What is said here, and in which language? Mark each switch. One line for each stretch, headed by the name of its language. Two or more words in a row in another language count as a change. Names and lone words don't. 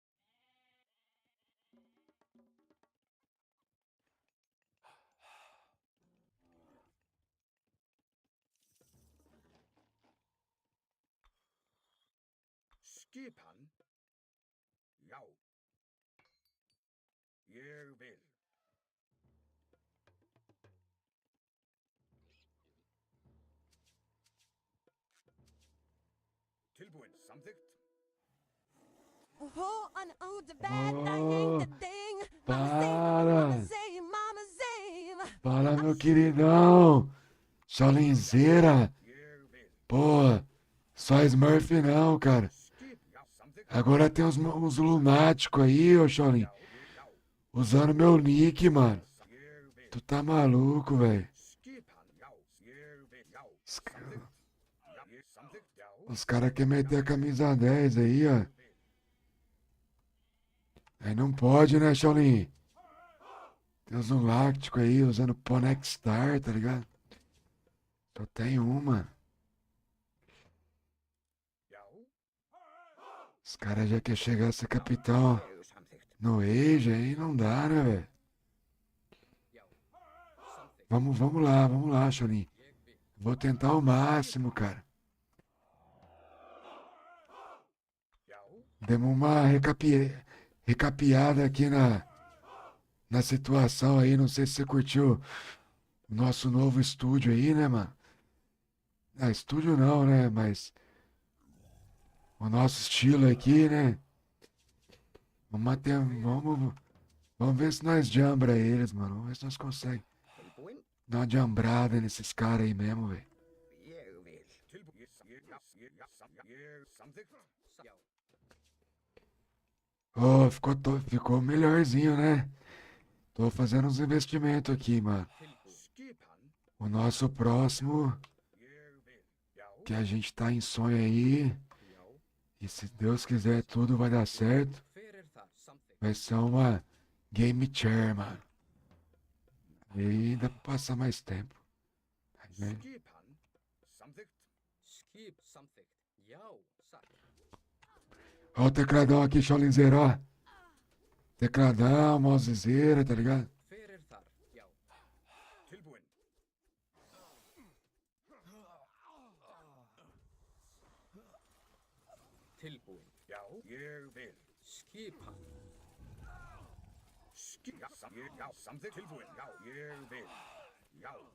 Icelandic: Skipan. Já. Ég vil. Tilbúin, samþykkt.
English: Oh, an oh, the bad thing, the thing.
Portuguese: Para!
English: Mama say.
Portuguese: Fala, meu queridão! Solinzeira!
Icelandic: Ég vil.
Portuguese: Pô, só Smurf não, cara.
Icelandic: Já, samþykkt.
Portuguese: Agora tem uns lunáticos aí, ô Shaolin.
Icelandic: Já.
Portuguese: Usando meu nick, mano.
Icelandic: Ég vil.
Portuguese: Tu tá maluco, velho.
Icelandic: Skipan. Já. Ég vil. Já.
Portuguese: Os caras
Icelandic: Já, ég samþykkt. Já.
Portuguese: querem meter a camisa 10 aí, ó. Aí não pode, né, Shaolin? Tem uns lunáticos aí usando Ponexstar, tá ligado? Só tem uma.
Icelandic: Já.
Portuguese: Os caras já querem chegar a ser capitão
Icelandic: Ég samþykkt.
Portuguese: no Age, aí não dá, né, velho?
Icelandic: Já. Samþykkt.
Portuguese: Vamos lá, Shaolin.
Icelandic: Ég vil.
Portuguese: Vou tentar o máximo, cara.
Icelandic: Já.
Portuguese: Demos uma recapeada aqui na situação aí. Não sei se você curtiu o nosso novo estúdio aí, né, mano? Ah, estúdio não, né? Mas o nosso estilo aqui, né? Vamos ver se nós jambra eles, mano. Vamos ver se nós conseguimos
Icelandic: Tilbúin.
Portuguese: dar uma jambrada nesses caras aí mesmo, velho.
Icelandic: Ég vil. Tilbúin. Ég samþykkt. Já.
Portuguese: Ô, ficou melhorzinho, né? Tô fazendo uns investimentos aqui, mano.
Icelandic: Tilbúin. Skipan.
Portuguese: O nosso próximo,
Icelandic: Ég vil. Já.
Portuguese: que a gente tá em sonho aí,
Icelandic: Já.
Portuguese: e se Deus quiser tudo vai dar certo,
Icelandic: Hver er þar? Samþykkt.
Portuguese: vai ser uma
English: Game Chair,
Portuguese: mano. Aí dá pra passar mais tempo. Aí, né?
Icelandic: Skipan. Samþykkt. Skip. Samþykkt. Já, satt.
Portuguese: Ó o tecladão aqui, Shaolinzeiro, ó. Tecladão, mousezeira, tá ligado?
Icelandic: Hver er þar? Já. Tilbúin. Tilbúin. Já. Ég vil. Skipan. Já, samþykkt. Tilbúin. Já. Ég vil. Já.